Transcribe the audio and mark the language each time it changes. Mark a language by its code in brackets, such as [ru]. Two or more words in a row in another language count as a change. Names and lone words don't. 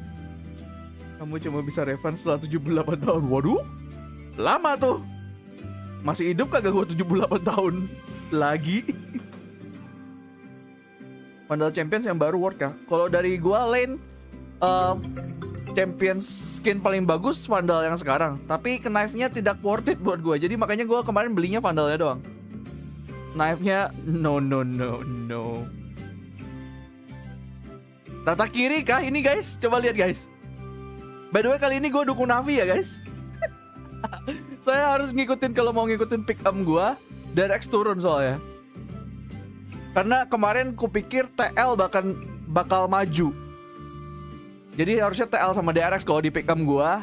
[id] Kamu cuma bisa refund setelah 78 tahun. Waduh, lama tuh. Masih hidup kagak gue 78 tahun lagi. Vandal Champions yang baru worth kah? Kalau dari gua lane Champions skin paling bagus Vandal yang sekarang. Tapi knife-nya tidak [en] worth it [id] buat gua. Jadi makanya gua kemarin belinya Vandalnya doang. Knife-nya no. Rata kiri kah ini guys? Coba lihat guys. [en] By the way [id] kali ini gua dukung Navi ya guys. Saya harus ngikutin kalau mau ngikutin [en] pick up [id] gua DRX turun soalnya. Karena kemarin kupikir TL bakal maju. Jadi harusnya TL sama DRX kalau di [en] pick up [id] gua.